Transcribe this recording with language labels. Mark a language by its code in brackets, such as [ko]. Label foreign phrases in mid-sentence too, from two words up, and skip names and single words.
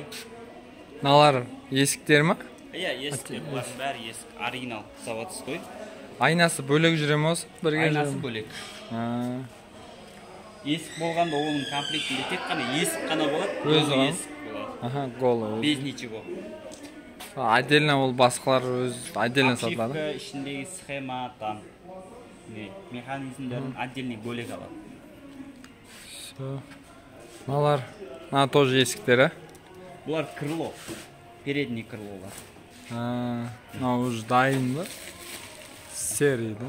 [kk] Мыналар есіктер ма? Иә, есіктер, бұлардың бәрі есік, [ru] оригинал заводской. [kk] Айнасы бөлек жүре ме осы? Айнасы бөлек. Есік болғанда оның комплектінде тек қана есік қана болады. Өзі ғой? Есік болады. Аха, [ru] голы. Без ничего. [kk] Отдельно ол басқалар өз отдельно сатылады. Обшивка, ішіндегі схема, там механизмдерін отдельный бөлек алады. Мыналар, тоже есіктері. Бұлар крыло, передний крылолар. Мынау уже дайын ба? [ru] Серий, да?